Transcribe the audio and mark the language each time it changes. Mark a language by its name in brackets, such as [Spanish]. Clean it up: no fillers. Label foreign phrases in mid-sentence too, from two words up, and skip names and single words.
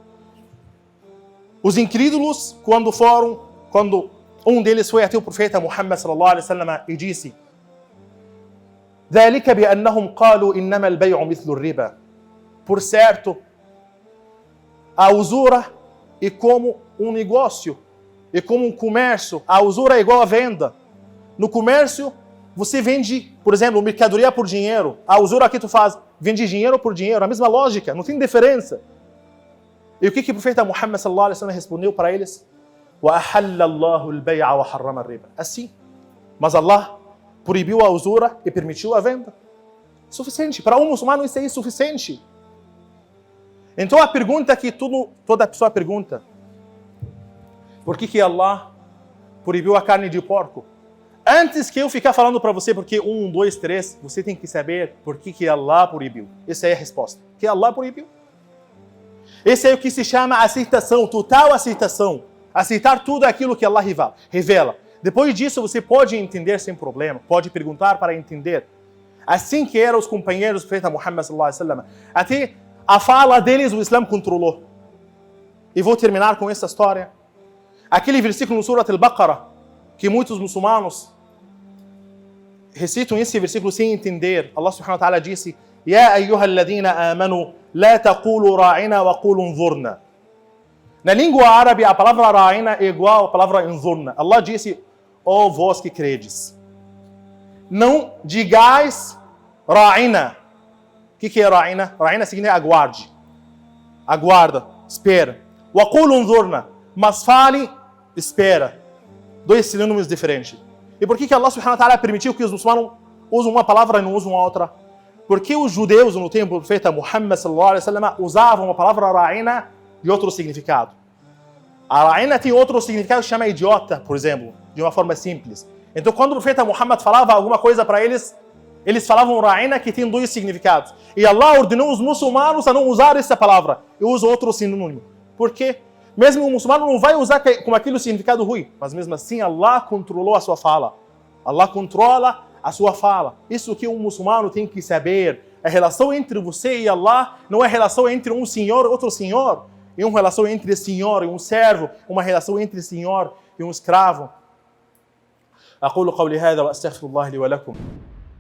[Portuguese] Os incrédulos, quando um deles foi até o profeta Muhammad [Arabic] صلى الله عليه وسلم [Portuguese] e disse: [Arabic] ذلك بأنهم قالوا إنما البيع مثل الربا. [Portuguese] Por certo, a usura é como um negócio, é como um comércio. A usura é igual à venda. No comércio, você vende, por exemplo, mercadoria por dinheiro. A usura que tu faz, vende dinheiro por dinheiro. A mesma lógica, não tem diferença. E o que o profeta Muhammad [Arabic] صلى الله عليه وسلم [Portuguese] respondeu para eles? [Arabic] وَأَحَلَّ اللَّهُ الْبَيْعَ وَحَرَّمَ الرِّبَ. [Portuguese] Assim. Mas Allah proibiu a usura e permitiu a venda. Suficiente. Para um muçulmano isso é suficiente. Então a pergunta que toda pessoa pergunta: por que Allah proibiu a carne de porco? Antes que eu ficar falando para você porque 1, 2, 3, você tem que saber por que Allah proibiu. Essa é a resposta. Que Allah proibiu. Esse é o que se chama aceitação, total aceitação. Aceitar tudo aquilo que Allah revela. Depois disso você pode entender sem problema, pode perguntar para entender. Assim que eram os companheiros do profeta Muhammad [Arabic] صلى الله عليه وسلم. [Portuguese] Até a fala deles o Islã controlou. E vou terminar com essa história. Aquele versículo no Surat al-Baqarah, que muitos muçulmanos recitam esse versículo sem entender. [Arabic] Allah سبحانه وتعالى disse: يا أيها الذين آمنوا لا تقولوا راعنا وقولوا انظرنا. [Portuguese] Na língua árabe, a palavra ra'ina é igual à palavra unzurna. Allah disse, ó vós que credes, não digais ra'ina. O que é ra'ina? Ra'ina significa aguarde. Aguarda, espera. [Arabic] وقولوا انظرنا, [Portuguese] mas fale, espera. Dois sinônimos diferentes. E por que Allah [Arabic] سبحانه وتعالى [Portuguese] permitiu que os muçulmanos usam uma palavra e não usam a outra? Porque os judeus no tempo do profeta Muhammad [Arabic] صلى الله عليه وسلم [Portuguese] usavam a palavra ra'ina de outro significado. A ra'ina tem outro significado que chama idiota, por exemplo, de uma forma simples. Então quando o profeta Muhammad falava alguma coisa para eles, eles falavam ra'ina que tem dois significados. E Allah ordenou os muçulmanos a não usar essa palavra e usam outro sinônimo. Por quê? Mesmo o muçulmano não vai usar com aquele significado ruim, mas mesmo assim Allah controlou a sua fala. Allah controla a sua fala. Isso que um muçulmano tem que saber. A relação entre você e Allah não é relação entre um senhor e outro senhor. É uma relação entre senhor e um servo. Uma relação entre senhor e um escravo. [Arabic] أقول قولي هذا وأستغفر الله لي ولكم.